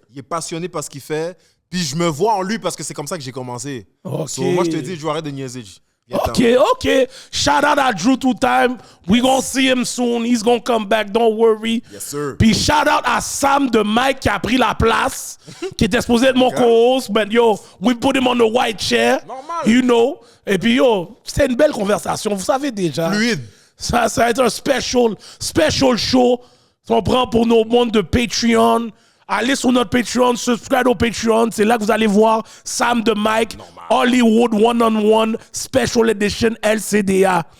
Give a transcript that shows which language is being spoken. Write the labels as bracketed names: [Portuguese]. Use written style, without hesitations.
[French] Il est passionné par ce qu'il fait. Puis je me vois en lui parce que c'est comme ça que j'ai commencé. Ok. So, moi, je te dis, Drew, arrête de niaiser. G. Viens-t'en. [English] Ok. Shout out à Drew Two Time. We gonna see him soon. He's gonna come back. Don't worry. Yes, sir. [French] Puis shout out à Sam de Mike qui a pris la place, qui était supposé être mon co-host. [English] But yo, we put him on the white chair. [French] Normal. [English] You know. [French] Et puis yo, c'était une belle conversation. Vous savez déjà. Fluide. Ça va être un special show. On prend pour nos mondes de Patreon. Allez sur notre Patreon, subscribe au Patreon. C'est là que vous allez voir Sam de Mike, Hollywood One-on-One, Special Edition LCDA.